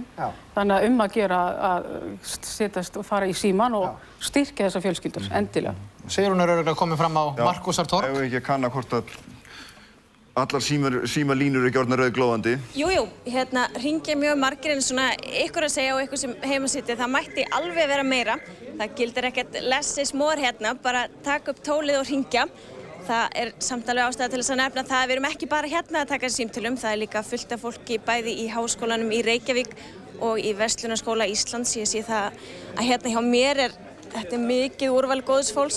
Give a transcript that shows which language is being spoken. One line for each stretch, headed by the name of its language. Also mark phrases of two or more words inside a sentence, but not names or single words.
Icelandic: Þannig að gera að setjast og fara í símann og styrkja þessar fjölskyldur, endilega. Sigrún er örugglega komin fram á Markúsartorg. Ef við ekki að kanna hvort að allar símalínur eru ekki orðnar rauðglóðandi. Jú, hérna hringja mjög margir en svona ykkur að segja og ykkur sem heima sitja, það mætti alveg vera meira. Það gildir ekkert
English: less is more
Icelandic: hérna, bara taka upp tólið og hringja. Það er samt alveg ástæða til þess að nefna það að við erum ekki bara hérna að taka símtölum, það er líka fullt af fólki bæði í Háskólanum í Reykjavík og í Verslunarskóla Íslands. Ég sé það að hérna hjá mér þetta er mikið úrval góðs fólks.